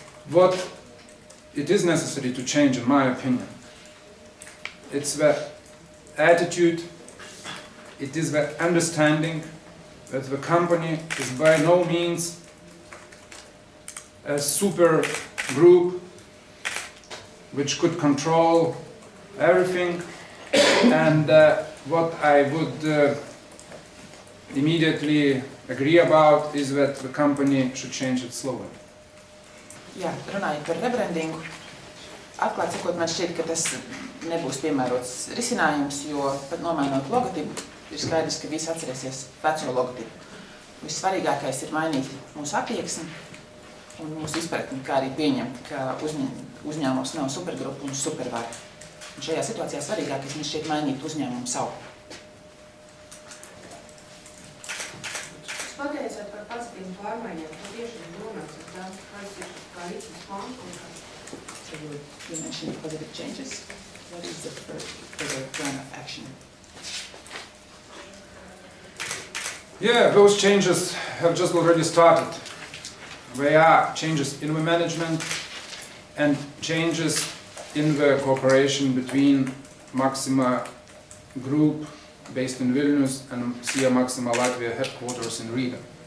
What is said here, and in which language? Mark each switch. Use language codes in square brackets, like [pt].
[en] What it is necessary to change, in my opinion, it's the attitude, it is the understanding that the company is by no means a super group which could control everything, and what I would immediately agree about is that the company should change its slogan. [lv] Jā, runājot par rebrandingu, atklāt sakot, man šķiet, ka tas nebūs piemērots risinājums, jo pat nomainot logotipu, ir skaidrs, ka visi atcerēsies veco logotipu. Vissvarīgākais ir mainīt mūsu attieksmi un mūsu izpratni, kā arī pieņemt, ka uzņēmums nav supergrupa un supervara. Un šajā situācijā svarīgākais man šķiet mainīt uzņēmumu savu. Jūs pateicāt par pozitīvu pārmaiņām, ko tieši ir domāts uz tām, kāds ir kā rīcības plāns un kā? [en] So you mentioned positive changes. What is the further plan of action? Yeah, those changes have just already started. There are changes in the management and changes in the cooperation between Maxima Group based in Vilnius and SIA Maxima Latvia headquarters in Riga.